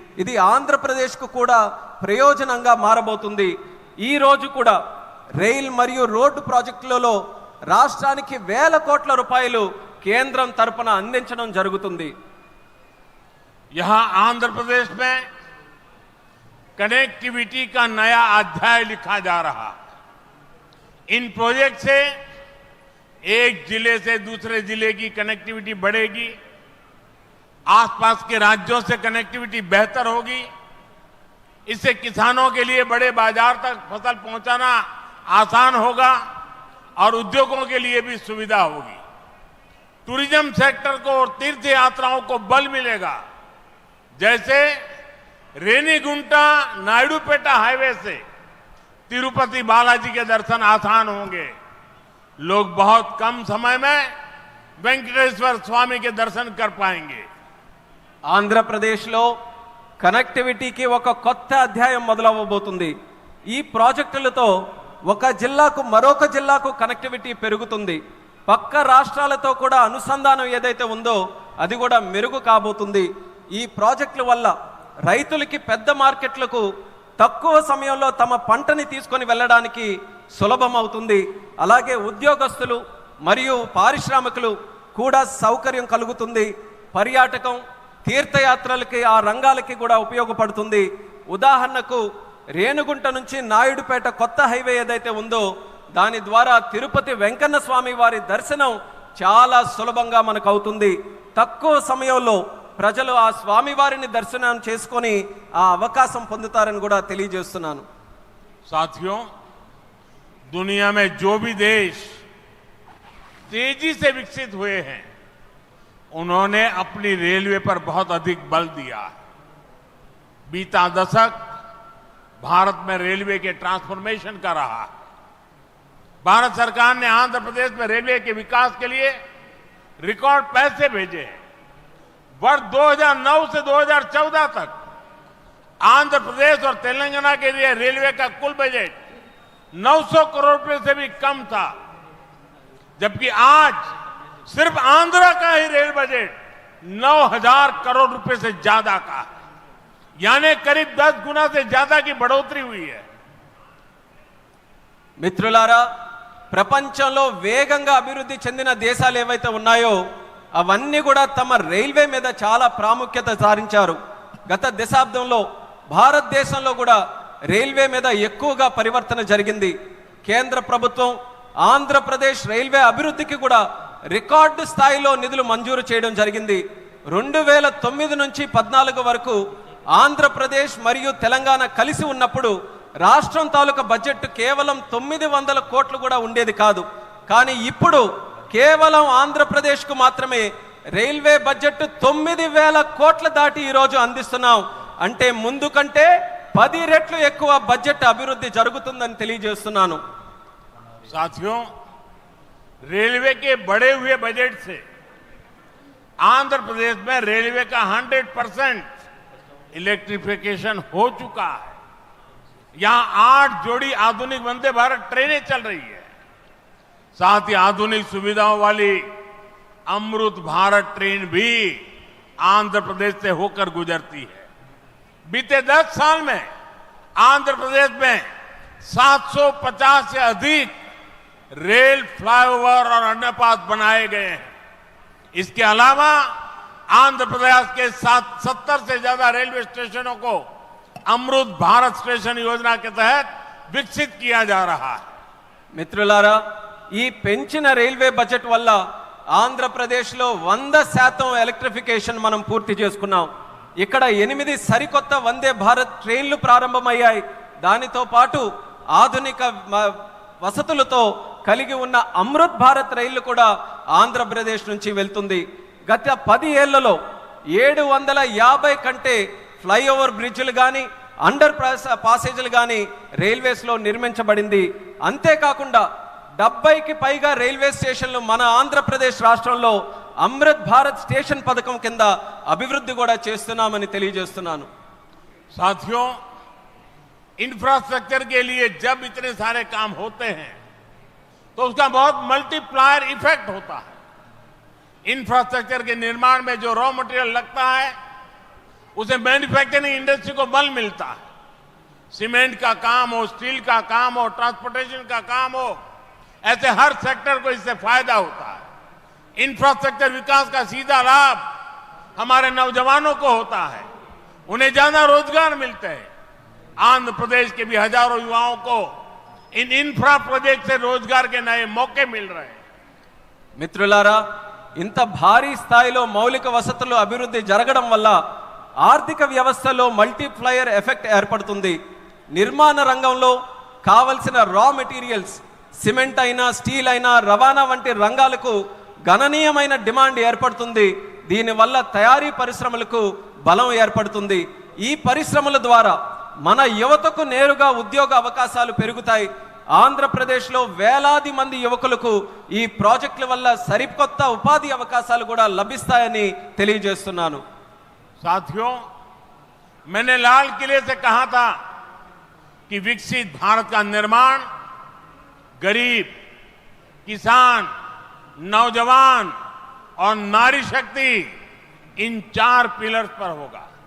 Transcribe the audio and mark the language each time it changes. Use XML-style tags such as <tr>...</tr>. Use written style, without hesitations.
<te>ఇది ఆంధ్రప్రదేశ్కు కూడా ప్రయోజనంగా మారబోతుంది. ఈ రోజు కూడా రైల్ మరియు రోడ్డు ప్రాజెక్టులలో రాష్ట్రానికి వేల కోట్ల రూపాయలు కేంద్రం తరపున అందించడం జరుగుతుంది.</te> <hi>यहां आंध्र प्रदेश में कनेक्टिविटी का नया अध्याय लिखा जा रहा. इन प्रोजेक्ट से एक जिले से दूसरे जिले की कनेक्टिविटी बढ़ेगी, आसपास के राज्यों से कनेक्टिविटी बेहतर होगी. इससे किसानों के लिए बड़े बाजार तक फसल पहुंचाना आसान होगा और उद्योगों के लिए भी सुविधा होगी. टूरिज्म सेक्टर को और तीर्थ यात्राओं को बल मिलेगा. जैसे रेनीगुंटा नायडूपेटा हाईवे से तिरुपति बालाजी के दर्शन आसान होंगे. लोग बहुत कम समय में वेंकटेश्वर स्वामी के दर्शन कर पाएंगे.</hi> <te>ఆంధ్రప్రదేశ్లో కనెక్టివిటీకి ఒక కొత్త అధ్యాయం మొదలవ్వబోతుంది. ఈ ప్రాజెక్టులతో ఒక జిల్లాకు మరొక జిల్లాకు కనెక్టివిటీ పెరుగుతుంది. పక్క రాష్ట్రాలతో కూడా అనుసంధానం ఏదైతే ఉందో అది కూడా మెరుగు కాబోతుంది. ఈ ప్రాజెక్టుల వల్ల రైతులకి పెద్ద మార్కెట్లకు తక్కువ సమయంలో తమ పంటని తీసుకొని వెళ్ళడానికి సులభం అవుతుంది. అలాగే ఉద్యోగస్తులు మరియు పారిశ్రామికులు కూడా సౌకర్యం కలుగుతుంది. పర్యాటకం, తీర్థయాత్రలకి, ఆ రంగాలకి కూడా ఉపయోగపడుతుంది. ఉదాహరణకు రేణుగుంట నుంచి నాయుడుపేట కొత్త హైవే ఏదైతే ఉందో దాని ద్వారా తిరుపతి వెంకన్న స్వామి వారి దర్శనం చాలా సులభంగా మనకు అవుతుంది. తక్కువ సమయంలో ప్రజలు ఆ స్వామివారిని దర్శనం చేసుకొని ఆ అవకాశం పొందుతారని కూడా తెలియజేస్తున్నాను.</te> <hi>साथियों, दुनिया में जो भी देश तेजी से विकसित हुए हैं उन्होंने अपनी रेलवे पर बहुत अधिक बल दिया. बीता दशक भारत में रेलवे के ट्रांसफॉर्मेशन का रहा. भारत सरकार ने आंध्र प्रदेश में रेलवे के विकास के लिए रिकॉर्ड पैसे भेजे हैं. वर्ष 2009 से 2014 तक आंध्र प्रदेश और तेलंगाना के लिए रेलवे का कुल बजट 900 करोड़ रुपए से भी कम था, जबकि आज सिर्फ आंध्र का ही रेल बजट 9,000 करोड़ रुपए से ज्यादा का, यानी करीब 10 गुना से ज्यादा की बढ़ोतरी हुई है।</hi> <te>మిత్రులారా, ప్రపంచంలో వేగంగా అభివృద్ధి చెందిన దేశాలు ఏవైతే ఉన్నాయో అవన్నీ కూడా తమ రైల్వే మీద చాలా ప్రాముఖ్యత సారించారు. గత దశాబ్దంలో భారతదేశంలో కూడా రైల్వే మీద ఎక్కువగా పరివర్తన జరిగింది. కేంద్ర ప్రభుత్వం ఆంధ్రప్రదేశ్ రైల్వే అభివృద్ధికి కూడా రికార్డు స్థాయిలో నిధులు మంజూరు చేయడం జరిగింది. 2009 నుంచి 14 వరకు ఆంధ్రప్రదేశ్ మరియు తెలంగాణ కలిసి ఉన్నప్పుడు రాష్ట్రం తాలూకా బడ్జెట్ కేవలం 900 కోట్లు కూడా ఉండేది కాదు. కానీ ఇప్పుడు కేవలం ఆంధ్రప్రదేశ్కు మాత్రమే రైల్వే బడ్జెట్ 9,000 కోట్ల దాటి ఈరోజు అందిస్తున్నాం. అంటే ముందు కంటే 10 రెట్లు ఎక్కువ బడ్జెట్ అభివృద్ధి జరుగుతుందని తెలియజేస్తున్నాను.</te> <hi>साथियों, रेलवे के बढ़े हुए बजट से आंध्र प्रदेश में रेलवे का 100% इलेक्ट्रिफिकेशन हो चुका है। यहां 8 जोड़ी आधुनिक वंदे भारत ट्रेनें चल रही है। साथ ही आधुनिक सुविधाओं वाली अमृत भारत ट्रेन भी आंध्र प्रदेश से होकर गुजरती है। बीते 10 साल में आंध्र प्रदेश में 750 से अधिक रेल फ्लाईओवर और अंडरपास बनाए गए हैं। इसके अलावा आंध्र प्रदेश के 70 से ज्यादा रेलवे स्टेशनों को अमृत भारत स्टेशन योजना के तहत विकसित किया जा रहा है।</hi> <te>మిత్రులారా, ఈ పెంచిన రైల్వే బడ్జెట్ వల్ల ఆంధ్రప్రదేశ్లో 100% ఎలక్ట్రిఫికేషన్ మనం పూర్తి చేసుకున్నాం. ఇక్కడ 8 సరికొత్త వందే భారత్ ట్రైన్లు ప్రారంభమయ్యాయి. దానితో పాటు ఆధునిక వసతులతో కలిగి ఉన్న అమృత్ భారత్ రైళ్లు కూడా ఆంధ్రప్రదేశ్ నుంచి వెళ్తుంది. గత 10 ఏళ్లలో 750 కంటే ఫ్లైఓవర్ బ్రిడ్జ్లు కానీ అండర్ పాసేజీలు కానీ రైల్వేస్లో నిర్మించబడింది. అంతేకాకుండా 70కి పైగా రైల్వే స్టేషన్లు మన ఆంధ్రప్రదేశ్ రాష్ట్రంలో అమృత్ భారత్ స్టేషన్ పథకం కింద అభివృద్ధి కూడా చేస్తున్నామని తెలియజేస్తున్నాను.</te> <hi>साथियों, इंफ्रास्ट्रक्चर के लिए जब इतने सारे काम होते हैं तो उसका बहुत मल्टीप्लायर इफेक्ट होता है। इंफ्रास्ट्रक्चर के निर्माण में जो रॉ मटेरियल लगता है उसे मैन्युफैक्चरिंग इंडस्ट्री को बल मिलता है। सीमेंट का काम हो, स्टील का काम हो, ट्रांसपोर्टेशन का काम हो, ऐसे हर सेक्टर को इससे फायदा होता है। इंफ्रास्ट्रक्चर विकास का सीधा लाभ हमारे नौजवानों को होता है, उन्हें ज्यादा रोजगार मिलते हैं। आंध्र प्रदेश के भी हजारों युवाओं को इन इंफ्रा प्रोजेक्ट से रोजगार के नए मौके मिल रहे हैं।</hi> <te>మిత్రులారా, ఇంత భారీ స్థాయిలో మౌలిక వసతులు అభివృద్ధి జరగడం వల్ల ఆర్థిక వ్యవస్థలో మల్టీప్లయర్ ఎఫెక్ట్ ఏర్పడుతుంది. నిర్మాణ రంగంలో కావలసిన రా మెటీరియల్స్, సిమెంట్ అయినా స్టీల్ అయినా రవాణా వంటి రంగాలకు గణనీయమైన డిమాండ్ ఏర్పడుతుంది. దీనివల్ల తయారీ పరిశ్రమలకు బలం ఏర్పడుతుంది. ఈ పరిశ్రమల ద్వారా మన యువతకు నేరుగా ఉద్యోగ అవకాశాలు పెరుగుతాయి. ఆంధ్రప్రదేశ్లో వేలాది మంది యువకులకు ఈ ప్రాజెక్టుల వల్ల సరికొత్త ఉపాధి అవకాశాలు కూడా లభిస్తాయని తెలియజేస్తున్నాను.</te> <hi>साथियों, मैंने लाल किले से कहा था कि विकसित भारत का निर्माण गरीब, किसान, नौजवान और नारी शक्ति इन 4 पिलर्स पर होगा।</hi>